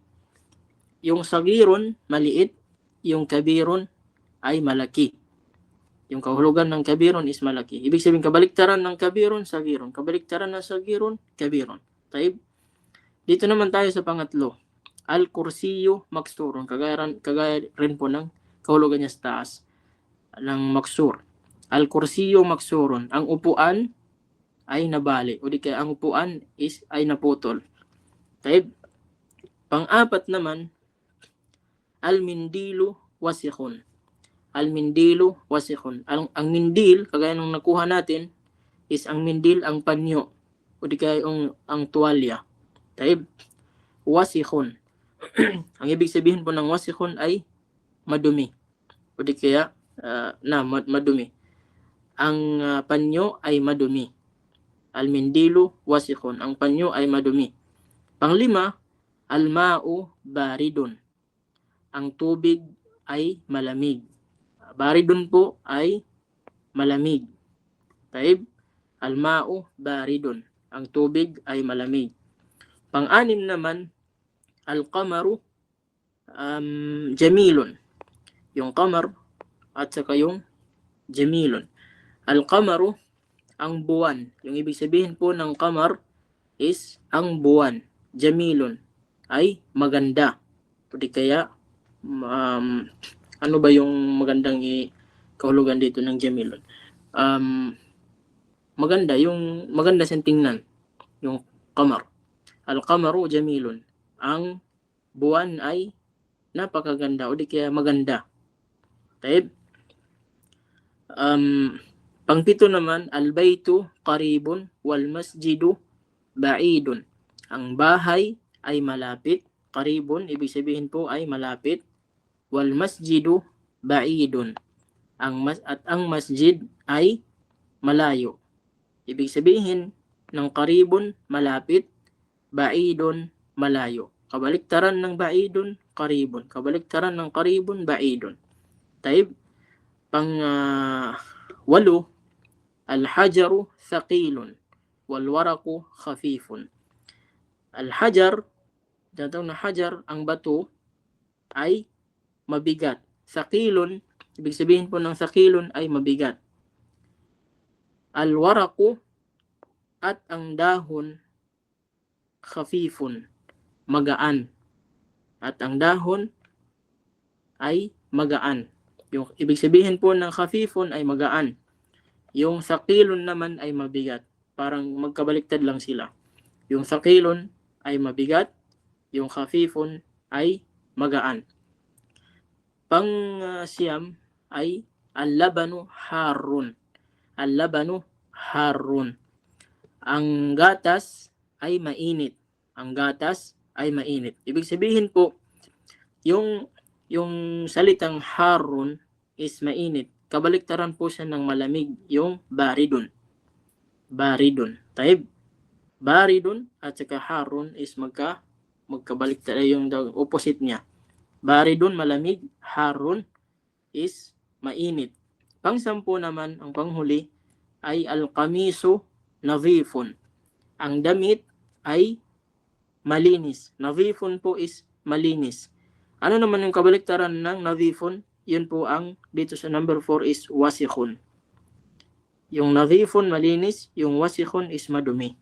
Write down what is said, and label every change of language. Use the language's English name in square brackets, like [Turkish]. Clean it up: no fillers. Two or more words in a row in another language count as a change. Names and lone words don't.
[Filipino] Yung saghirun, maliit. Yung kabirun ay malaki. Yung kahulugan ng kabirun is malaki. Ibig sabihin, kabaliktaran ng kabirun, saghirun. Kabaliktaran ng saghirun, kabirun. Dito naman tayo sa pangatlo. [Arabic] الكرسي مكسور. [Filipino] Kagaya rin po ng kahulugan niya sa taas ng maksur. [Arabic] الكرسي مكسور. [Filipino] Ang upuan ay nabali. O di kaya ang upuan ay naputol. Pang-apat naman, [Arabic] المنديل وسخ. المنديل وسخ. [Filipino] Ang mindil, kagaya nung nakuha natin, is ang mindil, ang panyo, o di kaya ang tuwalya. [Arabic] طيب، وسخ. [Filipino] Ang ibig sabihin po ng wasikhun ay madumi, o di kaya madumi. Ang panyo ay madumi. [Arabic] المنديل وسخ. [Filipino] Ang panyo ay madumi. [Arabic] Panglima, الماء بارد. [Filipino] Ang tubig ay malamig. Baridun po ay malamig. [Arabic] طيب، الماء بارد. [Filipino] Ang tubig ay malamig. Pang-anim naman, [Arabic] القمر جميل. [Filipino] Yung qamar at saka yung jamilun. Al-qamaru, ang buwan. Yung ibig sabihin po ng qamar is ang buwan. Jamilun ay maganda. Pwede kaya ano ba yung magandang kahulugan dito ng jamilun? Maganda siyang tingnan, yung qamar. [Arabic] القمر جميل. [Filipino] Ang buwan ay napakaganda o di kaya maganda. Taib. Pangpito naman, [Arabic] البيت قريب والمسجد بعيد. [Filipino] Ang bahay ay malapit. Qaribun, ibig sabihin po ay malapit. [Arabic] والمسجد بعيد. [Filipino] Ang masjid ay malayo. Ibig sabihin ng qaribun, malapit. Ba'idun, malayo. Kabaliktaran ng ba'idun, qaribun. Kabaliktaran ng qaribun, ba'idun. Taib. Walo, [Arabic] الحجر ثقيل والورق خفيف. [Filipino] Al-hajar, datang na hajar, ang bato ay mabigat. Thaqilun, ibig sabihin po ng thaqilun ay mabigat. Al-waraku, at ang dahon, khafifun, magaan. At ang dahon ay magaan. Yung ibig sabihin po ng khafifun ay magaan. Yung thaqilun naman ay mabigat. Parang magkabaliktad lang sila. Yung thaqilun ay mabigat, yung khafifun ay magaan. Pang-siyam ay [Arabic] اللبن حار. اللبن حار. [Filipino] Ang gatas ay mainit. Ang gatas ay mainit. Ibig sabihin po, yung salitang harun is mainit. Kabaliktaran po siya ng malamig, yung baridun. [Arabic] بارد. طيب. [Filipino] Baridun at saka harun is magkabaliktad, yung opposite niya. Baridun, malamig. Harun is mainit. Pang-sampu naman, ang panghuli, ay [Arabic] القميص نظيف. [Filipino] Ang damit ay malinis. Nadhifun po is malinis. Ano naman yung kabaliktaran ng nadhifun? Yun po ang dito sa number 4 is wasikhun. Yung nadhifun malinis, yung wasikhun is madumi.